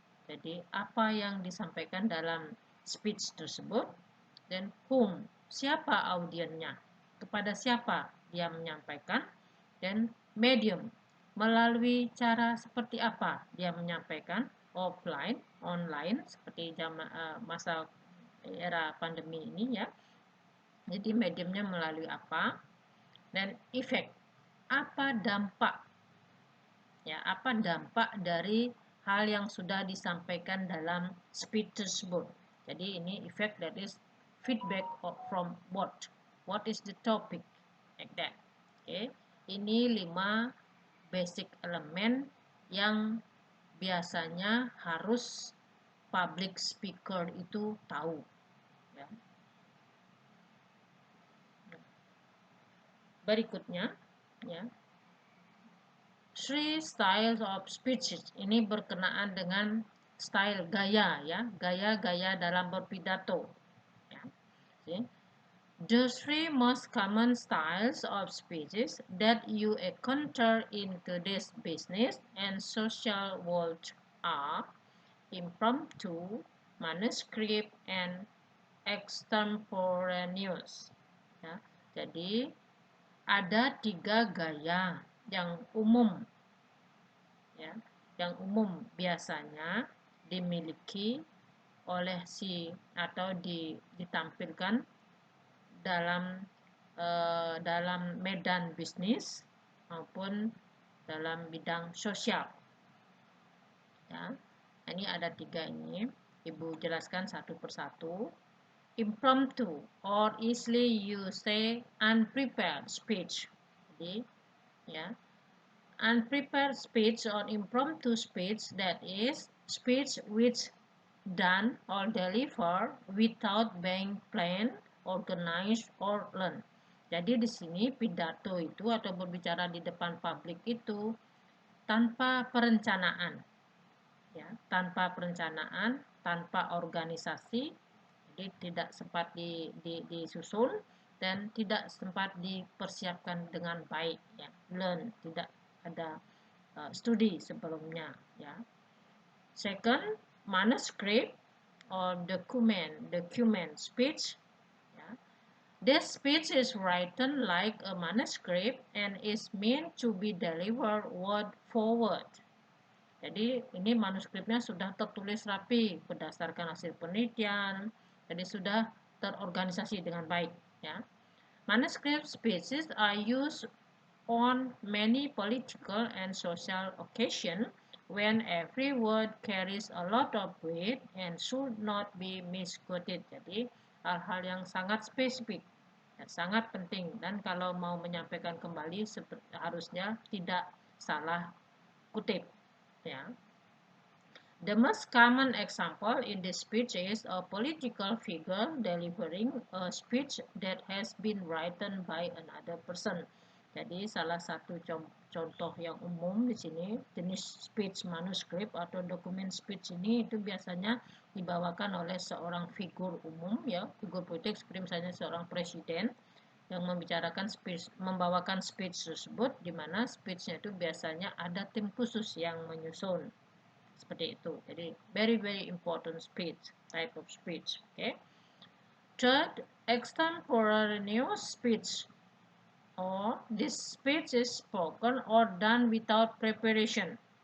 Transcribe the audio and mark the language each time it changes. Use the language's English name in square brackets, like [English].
[Indonesian] Jadi apa yang disampaikan dalam speech tersebut, dan whom, siapa audiennya, kepada siapa dia menyampaikan, dan medium, melalui cara seperti apa dia menyampaikan, offline, online, seperti masa era pandemi ini ya. Jadi mediumnya melalui apa, dan efek, apa dampak ya, apa dampak dari hal yang sudah disampaikan dalam speech tersebut. Jadi ini [English] effect, that is feedback from what is the topic, like that. [Indonesian] Okay. Ini 5 basic elemen yang biasanya harus public speaker itu tahu ya. Berikutnya ya, 3 styles of speeches, ini berkenaan dengan style, gaya ya, gaya-gaya dalam berpidato ya. Okay. [English] The 3 most common styles of speeches that you encounter in today's business and social world are impromptu, manuscript, and extemporaneous ya. [Indonesian] Jadi ada 3 gaya yang umum ya, yang umum biasanya dimiliki oleh atau ditampilkan dalam medan bisnis maupun dalam bidang sosial ya. Ini ada 3 ini, Ibu jelaskan satu persatu. [English] Impromptu or easily you say unprepared speech. [Indonesian] Jadi ya, [English] unprepared speech or impromptu speech, that is speech which done or delivered without being planned, organized, or learned. [Indonesian] Jadi di sini pidato itu atau berbicara di depan publik itu tanpa perencanaan, ya, tanpa perencanaan, tanpa organisasi, jadi tidak sempat disusun dan tidak sempat dipersiapkan dengan baik, ya, learn, tidak ada studi sebelumnya ya. [English] Second, manuscript or document speech ya. This speech is written like a manuscript and is meant to be delivered word for word. [Indonesian] Jadi ini manuskripnya sudah tertulis rapi berdasarkan hasil penelitian, jadi sudah terorganisasi dengan baik ya. [English] Manuscript speeches are used on many political and social occasions when every word carries a lot of weight and should not be misquoted. [Indonesian] Jadi hal-hal yang sangat spesifik, ya, sangat penting, dan kalau mau menyampaikan kembali harusnya tidak salah kutip ya. [English] The most common example in this speech is a political figure delivering a speech that has been written by another person. [Indonesian] Jadi salah satu contoh yang umum di sini, jenis speech manuscript atau dokumen speech ini itu biasanya dibawakan oleh seorang figur umum ya, figur politik seperti misalnya seorang presiden yang membawakan speech tersebut, di mana speechnya itu biasanya ada tim khusus yang menyusun. Seperti itu. [English] Jadi very important type of speech. Okay. Third, extemporaneous speech, or this speech is spoken or done without preparation.